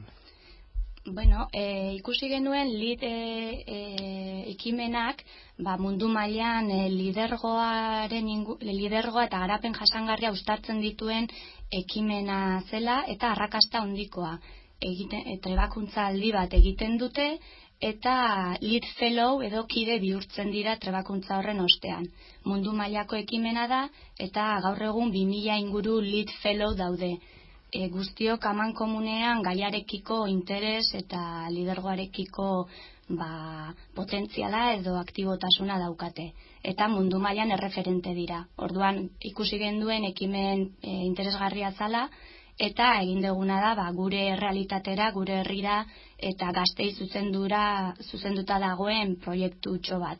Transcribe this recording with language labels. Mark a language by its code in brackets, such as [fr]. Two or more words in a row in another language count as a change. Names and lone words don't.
[eu] Bueno, ikusi genuen ekimenak mundu mailan lidergoa eta garapen jasangarria uztartzen dituen ekimena zela eta arrakasta handikoa. Trebakuntza aldi bat egiten dute eta [en] lead fellow [eu] edo kide bihurtzen dira trebakuntza horren ostean. Mundu mailako ekimena da eta gaur egun 2000 inguru [en] lead fellow [eu] daude. Guztiok aman komunean gaiarekiko interes eta lidergoarekiko potentziala edo aktibotasuna daukate. Eta mundu mailan erreferente dira. Orduan ikusi genduen ekimen interesgarria zala eta egin duguna da gure realitatera, gure herrira eta gaztei zuzenduta dagoen proiektu utxo bat.